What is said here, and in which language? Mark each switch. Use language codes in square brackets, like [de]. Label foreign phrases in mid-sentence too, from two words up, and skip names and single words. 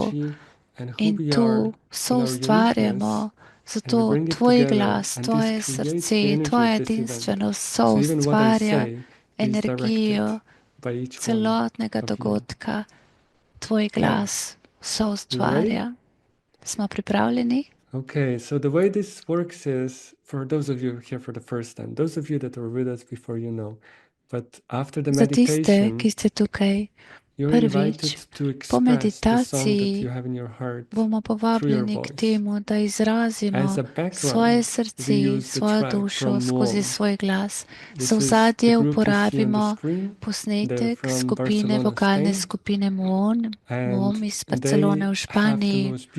[sl] In tu soustvarjamo, zato tvoj glas, tvoje srce, tvoje edinstvenost soustvarja energijo celotnega dogodka. Tvoj glas soustvarja. Smo pripravljeni? [en] Okay, so the way this works is, for those of you here for the first time, those of you that were with us before, you know, but after the meditation, [sl] za tiste, ki ste tukaj prvič, po meditaciji bomo povabljeni k temu, da izrazimo svoje srce, svojo dušo skozi svoj glas. Za ozadje uporabimo posnetek skupine, vokalne skupine MOM iz Barcelone v Španiji.